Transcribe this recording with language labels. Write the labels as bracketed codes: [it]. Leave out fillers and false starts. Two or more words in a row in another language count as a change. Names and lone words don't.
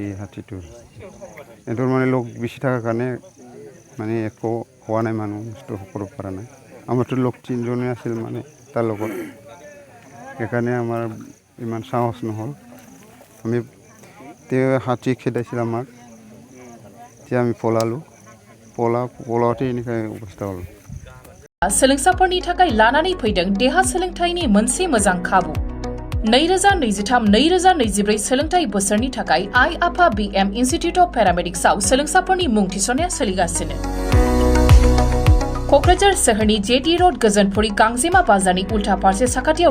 [as] হাতীটো এটোৰ মানে লগ বেছি থকাৰ কাৰণে মানে একো হোৱা নাই মানুহ নষ্ট কৰিব পৰা নাই আমাৰতো লগ 3জনে আছিল মানে তাৰ লগত সেইকাৰণে আমাৰ ইমান সাহস নহ'ল আমি তেওঁ হাতী খেদাইছিল আমাক তেতিয়া আমি পলাওতে এনেকৈ অৱস্থা হ'ল [brx] सोलोंसाफोरनि थाखाय लानानै फैदों देहा सोलोंथाइनि मोनसे मोजां खाबु 2023-2024 सोलोंथाइ बोसोरनि थाखाय आइ आफा BM इन्स्टिट्युट अफ पेरामेडिक्सआव सोलोंसाफोरनि मुं थिसननाया सोलिगासिनो क'क्राझार सोहोरनि जेटी रोड गोजोनपुरी गांजेमा बाजारनि उल्था फारसे साखाथियाव